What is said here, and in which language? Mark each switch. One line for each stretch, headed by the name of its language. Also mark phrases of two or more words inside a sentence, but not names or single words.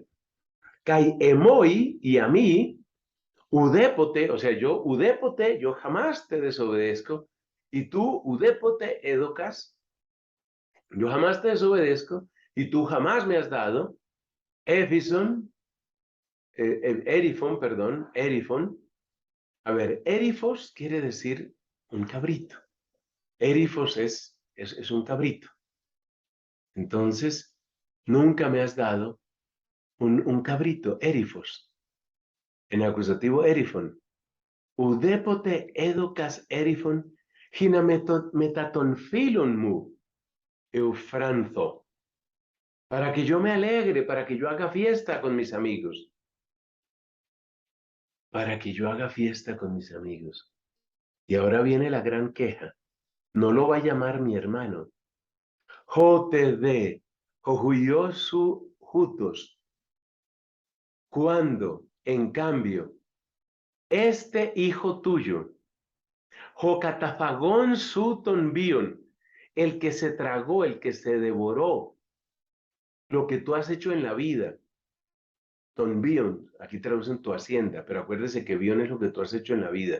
Greek: Καὶ ἐμοὶ
Spanish: y a mí, udépote, o sea, yo udépote, yo jamás te desobedezco, y tú
Greek: οὐδέποτε ἔδωκας,
Spanish: yo jamás te desobedezco, y tú jamás me has dado, Efison, erifon, perdón, erifon. A ver, erifos quiere decir un cabrito. Erifos es un cabrito. Entonces, nunca me has dado un cabrito, erifos. En acusativo, erifon.
Greek: οὐδέποτε ἔδωκας ἔριφον, ἵνα μετὰ τῶν φίλων μου εὐφρανθῶ.
Spanish: Para que yo me alegre, para que yo haga fiesta con mis amigos. Para que yo haga fiesta con mis amigos. Y ahora viene la gran queja. No lo va a llamar mi hermano.
Greek: ὅτε δὲ ὁ υἱός σου οὗτος.
Spanish: Cuando, en cambio, este hijo tuyo,
Greek: ὁ καταφαγών σου τὸν βίον,
Spanish: el que se tragó, el que se devoró, lo que tú has hecho en la vida, tonbion, aquí traducen tu hacienda, pero acuérdese que bion es lo que tú has hecho en la vida.